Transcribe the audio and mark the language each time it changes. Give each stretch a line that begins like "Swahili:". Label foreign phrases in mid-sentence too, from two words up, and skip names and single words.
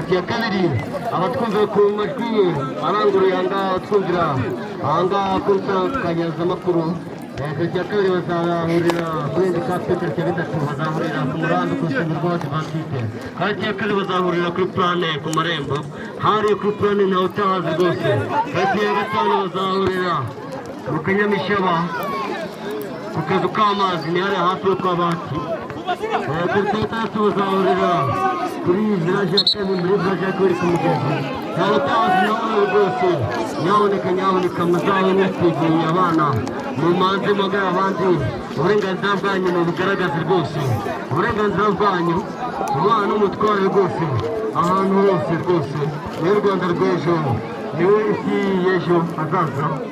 Kinyarwanda: ya kabiri abatwumva ku majwi aranguruye ahangaha twumvira ahangaha kuri kanyazamakuru kati ya kabiri bazahurira kuri Handicap kati ya gatatu bazahurira ku muhanda ku rusengero rw'Abadivantiste kati ya kabiri bazahurira kuri plane ku marembo hari kuri plane ntawe utahazi rwose kati ya gatanu bazahurira ku Kanyamishaba ku kazu k'amazi ni hariya hafi yo kwa Bahati kati ya gatatu bazahurira kuri village ya kabiri muri village ya kabiri ku mugezi ntawe utahazi nawe rwose nyaboneka muzabone twigiriye abana mumanze mugara abandi uburenganzira bwanyu mubugaragaze rwose uburenganzira bwanyu umwana n'umutware rwose ahantu hose rwose niwe Rwanda rw'ejo niwe isi y'ejo hazaza